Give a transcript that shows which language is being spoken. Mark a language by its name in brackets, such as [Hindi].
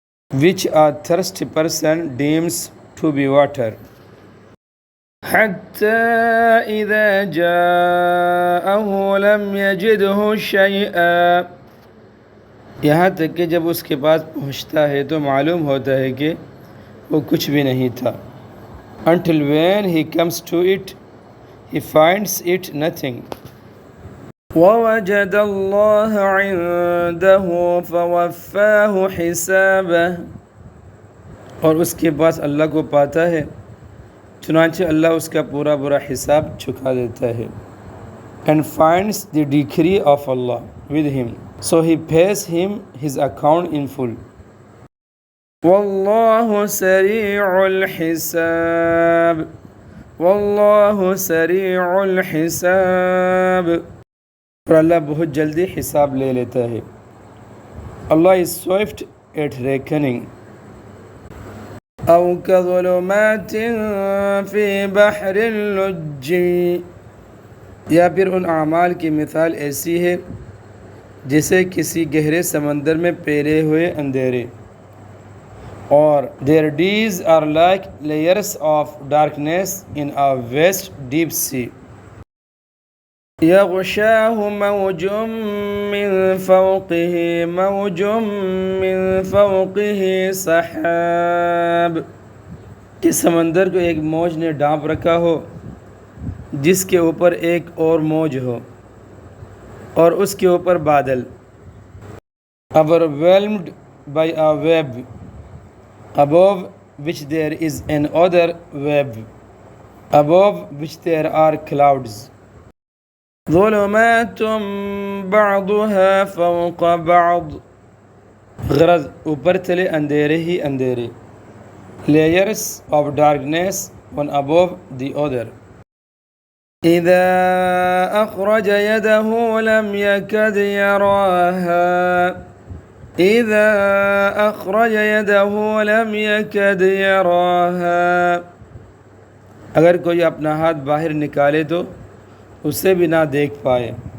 [English] Which a thirsty person deems to be water. [Urdu] حتى إذا جاءه لم يجده شيئا، یہاں تک کہ جب اس کے پاس پہنچتا ہے تو معلوم ہوتا ہے کہ وہ کچھ بھی نہیں تھا. [English] Until when he comes to it, he finds it nothing. [Urdu] وَوَجَدَ اللَّهَ عِندَهُ فَوَفَّاهُ حِسَابَهُ، اور اس کے پاس اللہ کو پاتا ہے چنانچہ اللہ اس کا پورا حساب چکا دیتا ہے. [English] And finds the decree of Allah with him, so he pays him his account in full. [Urdu] واللہ سریع الحساب، واللہ سریع الحساب، اور اللہ بہت جلدی حساب لے لیتا ہے. [English] Allah is swift at reckoning. [Urdu] او کظلمات فی بحر اللج، یا پھر ان اعمال کی مثال ایسی ہے جیسے کسی گہرے سمندر میں پیرے ہوئے اندھیرے. [English] اور their deeds are like layers of darkness in a vast deep sea. [Urdu] یغشاہ موج من فوقہ موج من فوقہ سحاب، کہ سمندر کو ایک موج نے ڈھانپ رکھا ہو جس کے اوپر ایک اور موج ہو اور اس کے اوپر بادل. [English] overwhelmed by a wave above which there is another wave above which there are clouds. [Urdu] ظلمات بعضها فوق بعض، غرض اوپر تلے اندھیرے ہی اندھیرے. [English] layers of darkness one above the other. [Arabic] اذا اخرج يده لم يكد يراها، اذا اخرج يده لم يكد يراها، اگر کوئی اپنا ہاتھ باہر نکالے تو اسے بھی نہ دیکھ پائے.